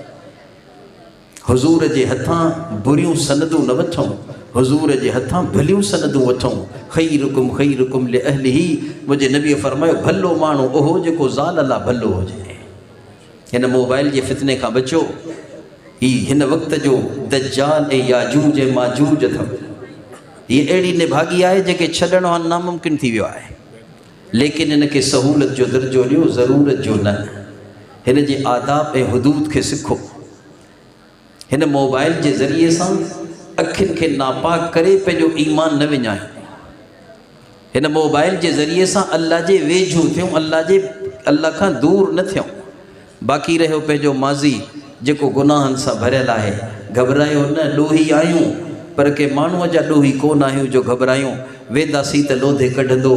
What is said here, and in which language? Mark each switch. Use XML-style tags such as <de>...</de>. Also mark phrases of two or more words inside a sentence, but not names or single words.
<sd>हुज़ूर जे हथां बुरियूं सनदूं न वठूं, हुज़ूर जे हथां भलियूं सनदूं वठूं।</sd> <ar>خيركم لأهله.</ar> <sd>मुंहिंजे नबीअ फ़रमायो, भलो माण्हू उहो जेको ज़ाल लाइ भलो हुजे। हिन मोबाइल जे फितने खां बचो। ही हिन वक़्त जो दज्जाल ऐं याजूज माजूज अथव। हीअ अहिड़ी निभागी आहे जेके छॾणु हाणे नामुमकिन थी वियो आहे। لیکن ان کے سہولت جو درجو ॾियो ज़रूरत जो न हिन जे आदाब ऐं हदूद खे सिखो हिन मोबाइल जे ज़रिए सां अखियुनि खे नापाक करे पंहिंजो ईमान न विञायो हिन मोबाइल जे ज़रिए सां अल्लाह जे वेझो थियूं अल्लाह खां दूर न थियूं बाक़ी रहियो पंहिंजो माज़ी जेको गुनाहनि सां भरियल आहे घबरायो न ॾोही आहियूं पर के माण्हूअ जा ॾोही कोन आहियूं जो घबरायूं वेंदासीं त लोधे कढंदो</sd>